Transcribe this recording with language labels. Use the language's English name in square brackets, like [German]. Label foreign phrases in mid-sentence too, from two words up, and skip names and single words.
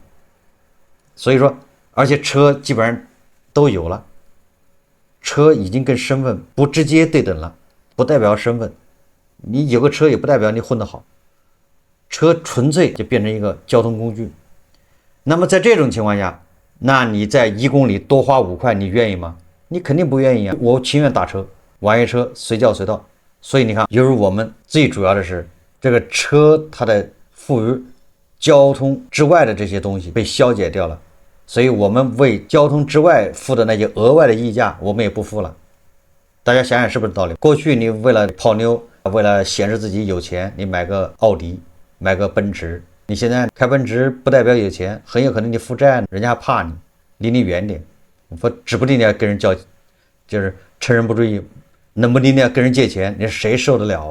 [Chinese] 所以說，而且車基本上都有了，車已經跟身份不直接对等了，不代表身份，你有個車也不代表你混得好，車純粹就变成一個交通工具。那麼在這種情況下，那你在1公里多花5塊，你願意嗎？你肯定不願意啊！我情願打車，网約車隨叫隨到。所以你看，就是我們最主要的是這個車它的賦予交通之外的這些東西被消解掉了，所以我們為交通之外付的那些額外的溢價，我們也不付了。大家想想是不是道理？過去你為了泡妞，為了顯示自己有錢，你買個奧迪，買個奔馳。你現在開奔馳不代表有錢，很有可能你負債，人家還怕你，離你遠點。指不定你要跟人就是趁人不注意，冷不丁你要跟人借錢，你誰受得了？